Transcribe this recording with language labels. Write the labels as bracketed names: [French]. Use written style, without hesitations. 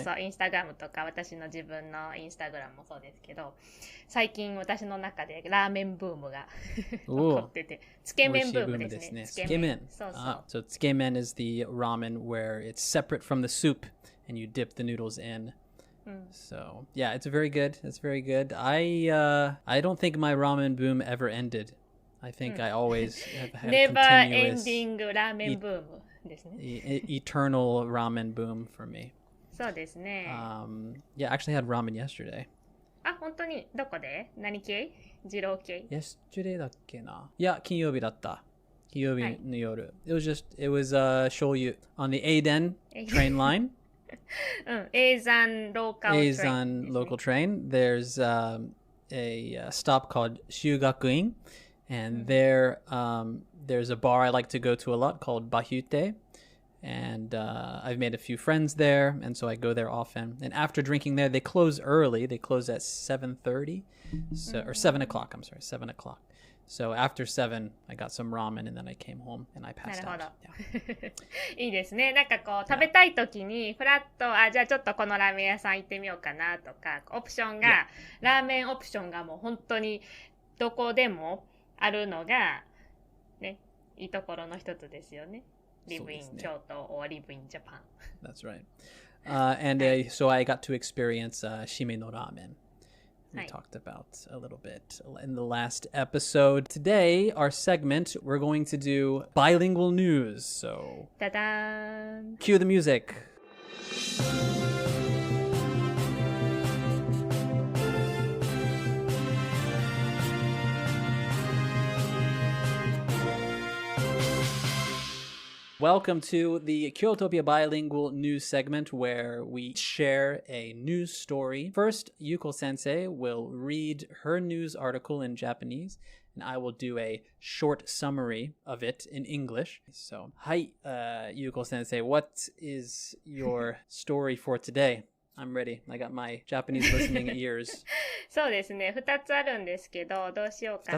[Japanese] そう、インスタグラムとか私の自分のインスタグラムもそうですけど、最近私の中でラーメンブームが起こってて、つけ麺ブームですね。つけ麺。 [English] So つけ麺 is the ramen where it's separate from the soup and you dip the noodles in. So yeah, it's very good. It's very good. I don't think my ramen boom ever ended. I think I always have had a continuous Never-ending [Japanese] ラーメンブームですね。 [English] eternal ramen boom for me. [Japanese] そうですね。 [English] Yeah, I actually had ramen yesterday. [Japanese] 本当にどこで何系二郎系 [English] Yesterday [Japanese] だっけな。いや、金曜日だった。金曜日の夜。 [English] It was醤油 on the Aden train line. [Japanese] 永山 [English] local train. There's a stop called 修学院. And there's a bar I like to go to a lot called Bahute. And I've made a few friends there, and so I go there often. And after drinking there, they close early. They close at 7:30, or 7 o'clock. I'm sorry, 7 o'clock. So after 7, I got some ramen, and then I came home and I passed out. [Japanese] いいですね。なんかこう食べたい時にフラッとじゃあちょっとこのラーメン屋さん行ってみようかなとか、オプションが、ラーメンオプションがもう本当にどこでもあるのがね、いいところの一つですよね。 [English] Live in Kyoto or live in Japan. That's right. So I got to experience shime no ramen. We talked about a little bit in the last episode. Today, our segment, we're going to do bilingual news. So, cue the music. Welcome to the Kyotopia Bilingual News segment where we share a news story. First, Yuko Sensei will read her news article in Japanese, and I will do a short summary of it in English. So, hi, Yuko Sensei, what is your story for today? I'm ready. I got my Japanese listening ears. [Japanese] そうですね。 2つあるんですけど、どうしようかな。